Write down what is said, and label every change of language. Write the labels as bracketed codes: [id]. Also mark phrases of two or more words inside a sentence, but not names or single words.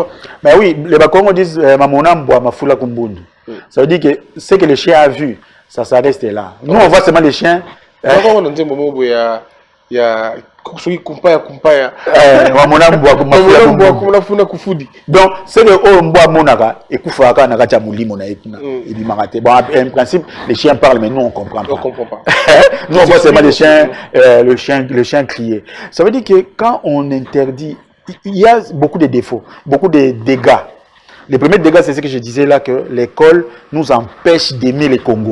[fr] Mais oui, les Bakongos disent « [kg] Mamonamboa, mafula kumbundu ». [fr] Ça veut dire que ce que le chien a vu, ça reste là. Nous, on voit seulement les chiens... Il y a kumpaya. Donc, c'est le haut [kg] mboa monaka et koufaka nakacha mulimo na epina. [fr] Bon, en principe, les chiens parlent, mais nous on comprend pas. On comprend pas. Nous on voit seulement les chiens, le chien crier. Ça veut dire que quand on interdit, il y a beaucoup de défauts, beaucoup de dégâts. Les premiers dégâts, c'est ce que je disais là, que l'école nous empêche d'aimer le Congo.